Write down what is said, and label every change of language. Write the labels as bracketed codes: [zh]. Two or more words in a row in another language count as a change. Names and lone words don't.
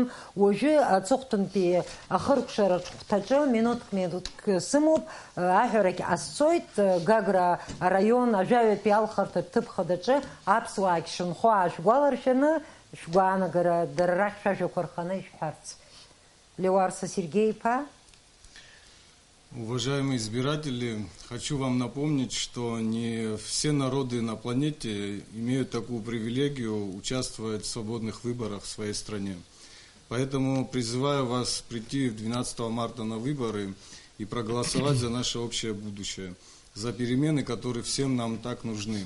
[ab] Уажәы аҵыхәтәантәи ахыркәшараҿ хәҭаҿы минуҭк сымоуп, аҳәарагь ҟасҵоит. Гагра араион ажәаҩатәи алхырҭатә ҭыԥхадаҿы аԥсуаагьы шынхо аашәгәаларшәаны шәгәаанагара дара рахь шәажәақәа рханы ишәҳәарц. Леуарса Сергей-иԥа. [ru] Уважаемые избиратели, хочу вам напомнить, что не все народы на планете имеют такую привилегию участвовать в свободных выборах в своей стране. Поэтому призываю вас прийти 12 марта на выборы и проголосовать за наше общее будущее, за перемены, которые всем нам так нужны.